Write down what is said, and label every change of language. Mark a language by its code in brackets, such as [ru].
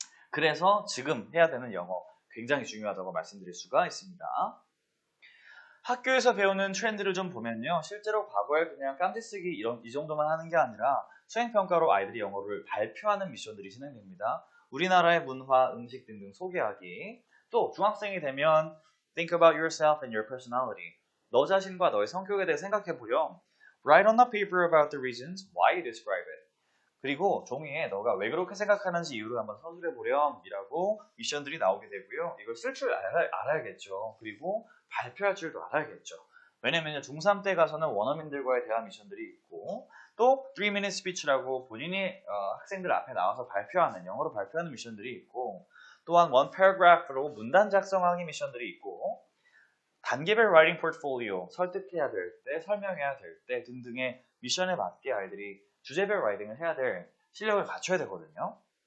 [ko] 그래서 지금 해야 되는 영어 굉장히 중요하다고 말씀드릴 수가 있습니다. 학교에서 배우는 트렌드를 좀 보면요. 실제로 과거에 그냥 깜지쓰기 이 정도만 하는 게 아니라 수행평가로 아이들이 영어를 발표하는 미션들이 진행됩니다. 우리나라의 문화, 음식 등등 소개하기. [en] 또 중학생이 되면 Think about yourself and your personality. [ko] 너 자신과 너의 성격에 대해 생각해보렴. [en] Write on the paper about the reasons why you describe it. [ko] 그리고 종이에 너가 왜 그렇게 생각하는지 이유를 한번 서술해보렴 이라고 미션들이 나오게 되고요. 이걸 쓸 줄 알아야겠죠. 그리고 발표할 줄도 알아야겠죠. 왜냐면 중3 때 가서는 원어민들과의 대화 미션들이 있고 또 3-minute speech라고 본인이 학생들 앞에 나와서 발표하는 영어로 발표하는 미션들이 있고 또한 one paragraph로 문단 작성하기 미션들이 있고 단계별 writing portfolio 설득해야 될 때, 설명해야 될 때 등등의 미션에 맞게 아이들이 주제별 라이팅을 해야 될 실력을 갖춰야 되거든요.